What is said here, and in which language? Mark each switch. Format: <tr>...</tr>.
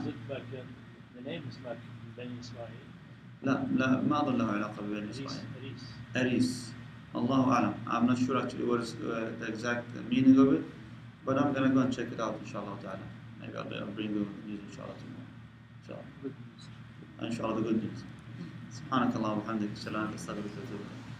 <en>Is it like the name is like Bani Israel?</en> <ar>لا ما أظن له علاقة ببني إسرائيل. أريس. الله أعلم.</ar> <en>I'm not sure actually what is the exact meaning of it, but I'm gonna go and check it out inshallah ta'ala. Maybe I'll bring you the news inshallah tomorrow. Inshallah the good news.</en> <ar>سبحانك اللهم وبحمدك اشهد ان لا اله الا انت استغفرك واتوب اليك.</ar>